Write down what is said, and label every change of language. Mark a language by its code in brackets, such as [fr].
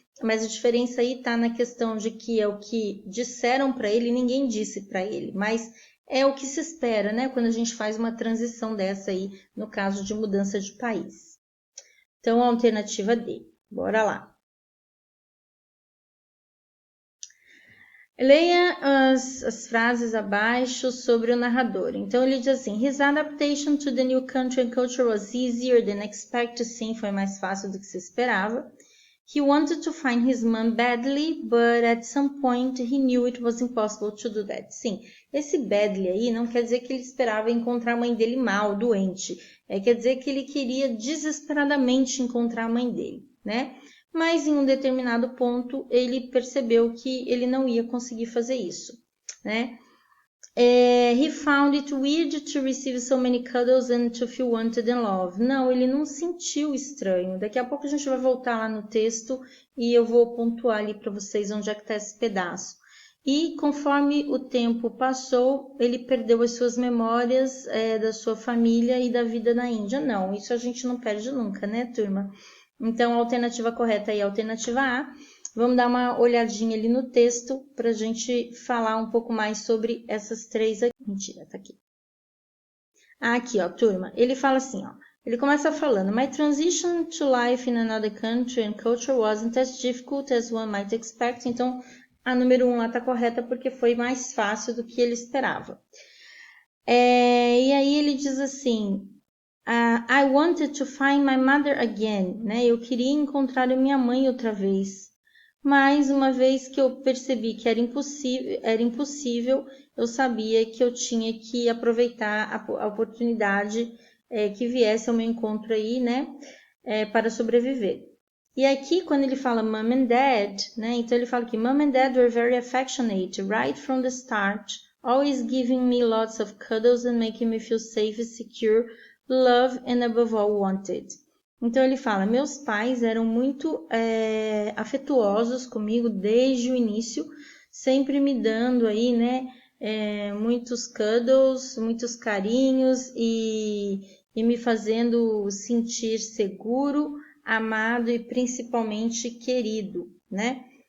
[pt] Mas a diferença aí tá na questão de que é o que disseram para ele, ninguém disse para ele, mas é o que se espera, né? Quando a gente faz uma transição dessa aí, no caso de mudança de país. Então, a alternativa D. Bora lá. Leia as frases abaixo sobre o narrador. Então, ele diz assim: [en] His adaptation to the new country and culture was easier than expected. [pt] Sim, foi mais fácil do que se esperava. [en] He wanted to find his mom badly, but at some point he knew it was impossible to do that. [pt] Sim, esse badly aí não quer dizer que ele esperava encontrar a mãe dele mal, doente. Quer dizer que ele queria desesperadamente encontrar a mãe dele, né? Mas em um determinado ponto ele percebeu que ele não ia conseguir fazer isso, né? [en] He found it weird to receive so many cuddles and to feel wanted and loved. [pt] Não, ele não sentiu estranho. Daqui a pouco a gente vai voltar lá no texto e eu vou pontuar ali para vocês onde é que está esse pedaço. E conforme o tempo passou, ele perdeu as suas memórias da sua família e da vida na Índia. Não, isso a gente não perde nunca, né, turma? Então, a alternativa correta aí é a alternativa A. Vamos dar uma olhadinha ali no texto para a gente falar um pouco mais sobre essas três aqui. Mentira, tá aqui. Aqui, ó, turma. Ele fala assim, ó. Ele começa falando: [en] My transition to life in another country and culture wasn't as difficult as one might expect. [pt] Então, a número 1 lá tá correta porque foi mais fácil do que ele esperava. E aí ele diz assim: [en] I wanted to find my mother again, né? [pt] Eu queria encontrar a minha mãe outra vez. Mas uma vez que eu percebi que era impossível, eu sabia que eu tinha que aproveitar a oportunidade que viesse ao meu encontro aí, né? Para sobreviver. E aqui, quando ele fala [en] mom and dad, [pt] né? Então ele fala que [en] mom and dad were very affectionate right from the start, always giving me lots of cuddles and making me feel safe, secure, loved and above all wanted. [pt] Então ele fala: meus pais eram muito afetuosos comigo desde o início, sempre me dando aí, né, muitos cuddles, muitos carinhos e me fazendo sentir seguro, amado e principalmente querido, né?